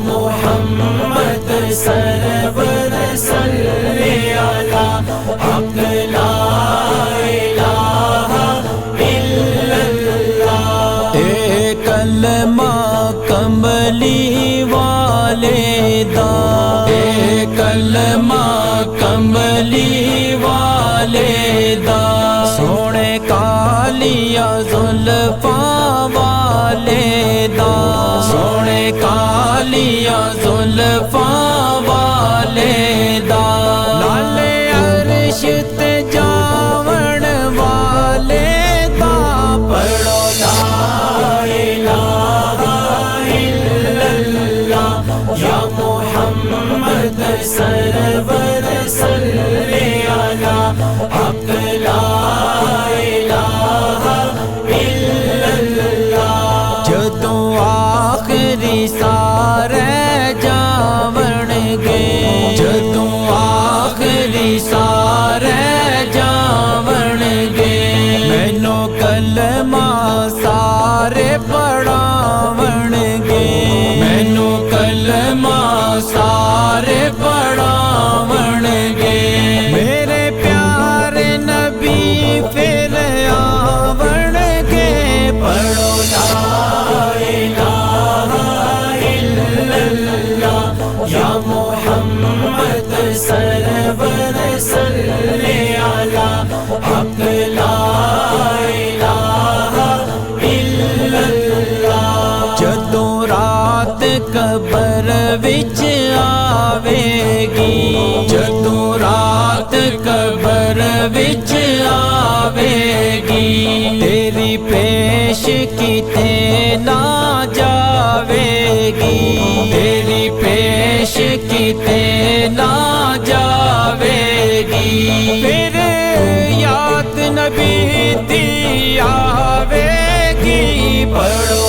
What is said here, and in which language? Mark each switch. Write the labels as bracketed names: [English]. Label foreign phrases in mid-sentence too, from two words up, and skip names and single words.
[Arabic] محمد سرور صلی علی حق لا الہ الا اللہ۔ [Punjabi] اے کلمہ کملی والے دا، اے کلمہ کملی والے دا، سونے کالیا زلفاں والے دا، سونے کالیا زلفاں والے دا، لالے عرش تے جاون والے دا، پڑھو [Arabic] لا الہ الا اللہ یا محمد سرور صلی علی حق لا الہ الا اللہ۔ [Punjabi] جدوں آخری سارے جاون گے، جدوں آخری سارے جاون گے، مینو کلمہ سارے پڑھاون گے، مینو کلمہ سارے پڑھاون گے، میرے پیارے نبی پھر آون گے، پڑھو [Arabic] لا الہ الا اللہ یا محمد سرور صلی علی حق لا الہ الا اللہ۔ [Punjabi] جدوں رات قبر وچ آوے گی، جدوں رات قبر وچ آوے گی، تیری پیش کیتے نہ جاوے گی، تیری پیش کیتے نہ جاوے گی، پھر یاد نبی دی آوے گی، پڑھو